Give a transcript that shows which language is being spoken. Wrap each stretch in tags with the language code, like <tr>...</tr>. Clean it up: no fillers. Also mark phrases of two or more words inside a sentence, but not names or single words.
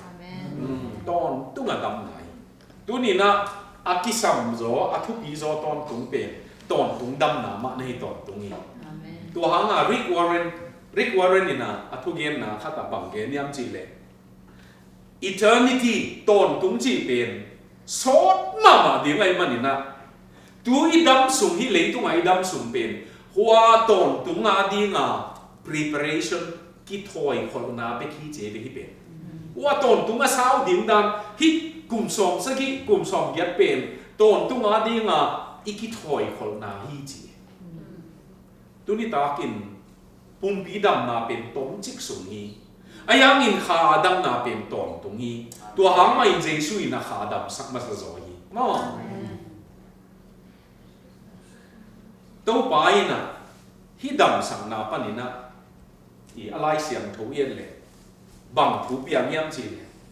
<ctd>ton tung a dam nai tu ni na akisam zo athu pi zo ton tung pen ton tung dam na ma nei ton tung ni tu hanga Rick Warren ina athu gen na khata bang gen yam chi le eternity ton tung chi pen sot mama ding ai manina tu idam sum hi lei tung ai dam sum pen hua ton tung a di nga preparation ki thoi khol na be ki che be hi pen hua ton tung a sao ding dam hi kum som sa ki kum som yat pen ton tung a di nga iki thoi khol na hi chi tu ni ta kin pumpi dam na pen tom chik sum hi ayang in kha dam na pen ton tung hi tua hang mai jesu in kha dam sak ma sa zo hi mo to pai na hi dam sang na panina i alai siam tho yen le bang thu piang yam chi le</ctd>